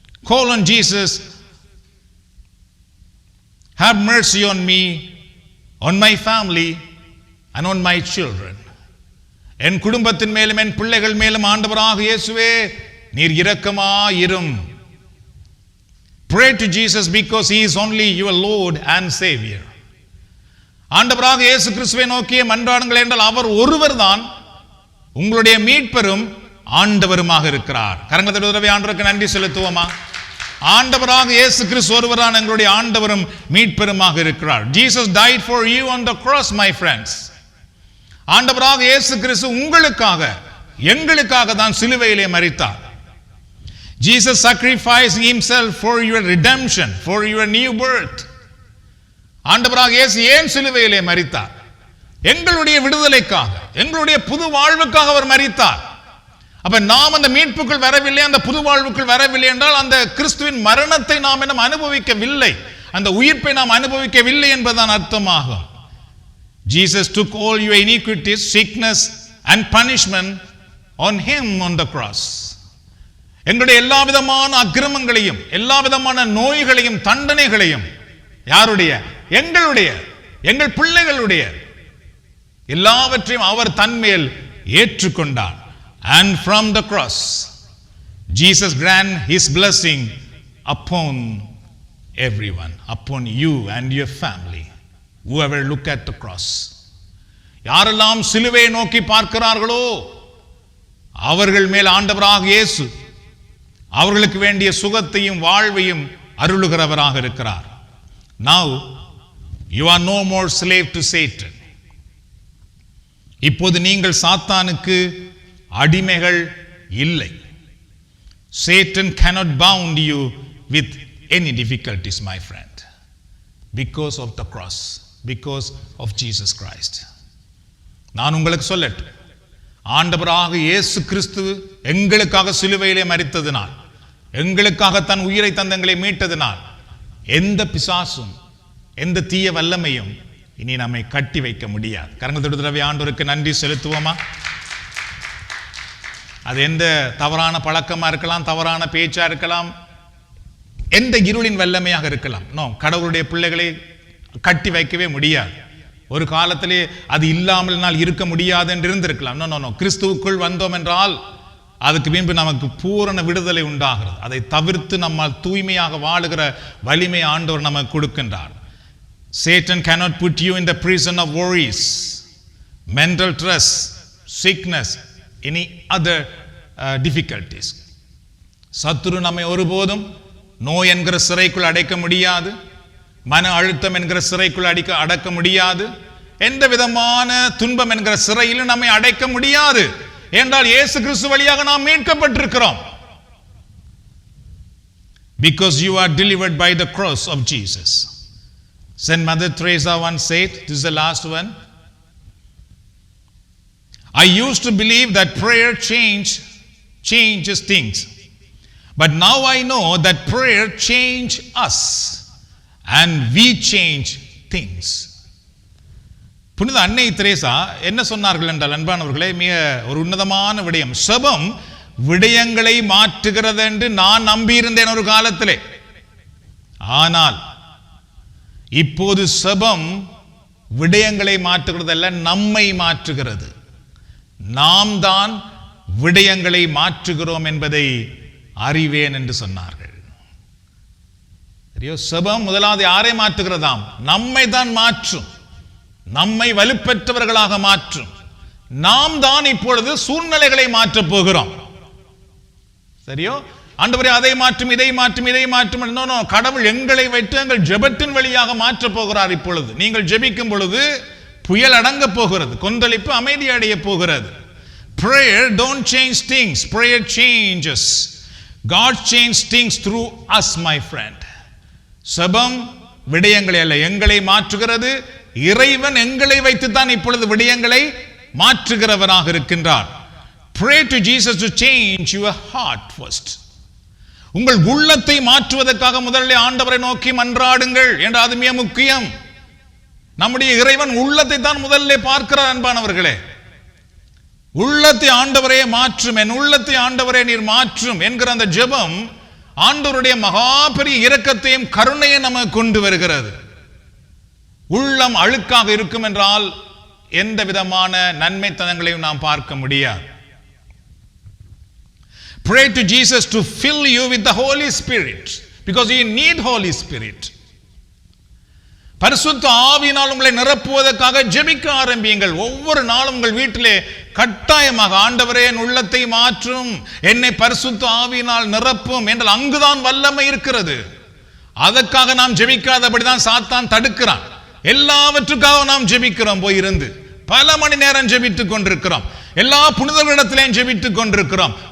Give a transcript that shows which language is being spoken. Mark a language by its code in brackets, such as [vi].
[en] Call on Jesus, have mercy on me, on my family and on my children. [ta] என் குடும்பத்தின் மேலும் என் பிள்ளைகள் மேலும் ஆண்டவராக இயேசுவே நீர் இரக்கமாயிரும். [en] Pray to Jesus because he is only your Lord and Savior. [ta] ஆண்டவராக இயேசு கிறிஸ்துவை நோக்கிய மன்றாடுங்கள் என்றால் அவர் ஒருவர் தான் உங்களுடைய மீட்பரும் ஆண்டவருமாக இருக்கிறார். கரங்களை தட்டி ஆண்டவருக்கு நன்றி செலுத்துவோமா? ஆண்டவராக இயேசு கிறிஸ்து ஒருவரான எங்களுடைய ஆண்டவரும் மீட்பருமாக இருக்கிறார். [en] Jesus died for you on the cross, my friends. [ta] ஆண்டவராக இயேசு கிறிஸ்து உங்களுக்காக எங்களுக்காக தான் சிலுவையிலே மரித்தார். [en] Jesus sacrificed himself for your redemption, for your new birth. [ta] ஆண்டவராக இயேசு ஏன் சிலுவையிலே மரித்தார்? எங்களுடைய விடுதலைக்காக, எங்களுடைய புது வாழ்வுக்காக அவர் மரித்தார். அப்ப நாம் அந்த மீட்புக்குள் வரவில்லை, அந்த புது வாழ்வுக்குள் வரவில்லை என்றால் அந்த கிறிஸ்துவின் மரணத்தை நாம் இன்னும் அனுபவிக்கவில்லை, அந்த உயிர்ப்பை நாம் அனுபவிக்கவில்லை என்பதுதான் அர்த்தமாகும். [en] Jesus took all your iniquities, sickness and punishment on him on the cross. [ta] எங்களுடைய எல்லா விதமான அக்கிரமங்களையும், எல்லா விதமான நோய்களையும், தண்டனைகளையும் யாருடைய? எங்களுடைய, எங்கள் பிள்ளைகளுடைய எல்லாவற்றையும் அவர் தன்மேல் ஏற்றுக்கொண்டார். [en] And from the cross Jesus grant his blessing upon everyone, upon you and your family, whoever look at the cross. [ta] யாரெல்லாம் சிலுவையை நோக்கி பார்க்கிறார்களோ அவர்கள் மேல் ஆண்டவராக இயேசு அவர்களுக்கு வேண்டிய சுகத்தையும் வாழ்வையும் அருளுகிறவராக இருக்கிறார். [en] Now you are no more slave to Satan. [ta] இப்போது நீங்கள் சாத்தானுக்கு அடிமைகள் இல்லை. [en] Satan cannot bound you with any difficulties, my friend, because of the cross, because of Jesus Christ. [ta] நான் உங்களுக்கு சொல்லட்டும், ஆண்டவராக இயேசு கிறிஸ்து எங்களுக்காக சிலுவையிலே மரித்ததினால், எங்களுக்காக தன் உயிரை தந்தங்களை மீட்டதினால் எந்த பிசாசும் எந்த தீய வல்லமையும் இனி நம்மை கட்டி வைக்க முடியாது. கரங்கள் தொடுதரவே ஆண்டவருக்கு நன்றி செலுத்துவோமா? அது எந்த தவறான பழக்கமா இருக்கலாம், தவறான பேச்சா இருக்கலாம், எந்த இருளின் வல்லமையாக இருக்கலாம். கடவுளுடைய பிள்ளைகளை கட்டி வைக்கவே முடியாது. ஒரு காலத்திலே அது இல்லாமல் நாள் இருக்க முடியாது என்று இருந்திருக்கலாம். [en] no, [ta] கிறிஸ்துவுக்குள் வந்தோம் என்றால் அதுக்கு பின்பு நமக்கு பூரண விடுதலை உண்டாகிறது. அதை தவிர்த்து நம்மால் தூய்மையாக வாழுகிற வலிமை ஆண்டவர் நமக்கு கொடுக்கின்றார். [en] Satan cannot put you in the prison of worries, mental stress, sickness, any other difficulties. [ta] சத்துரு நம்மை ஒருபோதும் நோய் என்கிற சிறைக்குள் அடைக்க முடியாது, மன அழுத்தம் என்கிற சிறைக்குள் அடக்க முடியாது, எந்த விதமான துன்பம் என்கிற சிறையிலும் நம்மை அடைக்க முடியாது. என்றால் இயேசு கிறிஸ்து வழியாக நாம் மீட்கப்பட்டிருக்கிறோம். [en] Because you are delivered by the cross of Jesus. Saint Mother Teresa once said, this is the last one, I used to believe that prayer changes things. But now I know that prayer changes us and we change things. [ta] புனித அன்னை Teresa என்ன சொன்னார்கள் என்றால், அன்பானவர்களே, மிக ஒரு உன்னதமான விடயம். செபம் விடயங்களை மாற்றுகிறது என்று நான் நம்பியிருந்தேன் ஒரு காலத்திலே. ஆனால் இப்போது செபம் விடயங்களை மாற்றுகிறதல்ல, நம்மை மாற்றுகிறது. நாம் தான் விடயங்களை மாற்றுகிறோம் என்பதை அறிவேன் என்று சொன்னார்கள். செபம் முதலாவது யாரை மாற்றுகிறதாம்? நம்மை தான் மாற்றும், நம்மை வலுப்பெற்றவர்களாக மாற்றும். நாம் தான் இப்பொழுது சூழ்நிலைகளை மாற்றப் போகிறோம். சரியோ? ஆண்டவரே அதை மாற்றும், இதை மாற்றும், இதை மாற்றும். கடவுள் எங்களை வைத்து எங்கள் ஜெபத்தின் வழியாக மாற்றப் போகிறார். இப்பொழுது நீங்கள் ஜெபிக்கும் பொழுது புயல் அடங்க போகிறது, கொந்தளிப்பு அமைதி அடைய போகிறது. [en] Prayer don't change things, prayer changes. God changes things through us, my friend. [ta] செபம் விடயங்களை அல்ல, எங்களை மாற்றுகிறது. இறைவன் எங்களை வைத்துத்தான் இப்பொழுது விடயங்களை மாற்றுகிறவராக இருக்கின்றார். [en] Pray to Jesus to change your heart first. [ta] உங்கள் உள்ளத்தை மாற்றுவதற்காக முதலில் ஆண்டவரை நோக்கி மன்றாடுங்கள் என்று, அது மிக முக்கியம். நம்முடைய இறைவன் உள்ளத்தை தான் முதல்ல பார்க்கிறார். அன்பானவர்களே, உள்ளத்தை ஆண்டவரே மாற்றும், என் உள்ளத்தை ஆண்டவரே நீர் மாற்றும் என்கிற அந்த ஜெபம் ஆண்டவருடைய மகா பெரிய இரக்கத்தையும் கருணையை நமக்கு கொண்டு வருகிறது. உள்ளம் அழுக்காக இருக்கும் என்றால் எந்த விதமான நன்மைத்தனங்களையும் நாம் பார்க்க முடியாது. [en] Pray to Jesus to fill you with the Holy Spirit, because you need Holy Spirit. [ta] பரிசுத்த ஆவியினால் உங்களை நிரப்புவதற்காக ஜெபிக்க ஆரம்பியுங்கள். ஒவ்வொரு நாளும் உங்கள் வீட்டிலே கட்டாயமாக ஆண்டவரே என் உள்ளத்தை மாற்றும், என்னை பரிசுத்த ஆவியினால் நிரப்பும் என்றால் அங்குதான் வல்லமை இருக்கிறது. அதற்காக நாம் ஜெபிக்காதபடிதான் சாத்தான் தடுக்கிறான். எல்லாவற்றுக்காக நாம் ஜெபிக்கிறோம், போயிருந்து பல மணி நேரம் ஜெபித்துக் கொண்டிருக்கிறோம், எல்லா புனிதர்களிடத்திலேயும் ஜெபித்துக் கொண்டிருக்கிறோம்.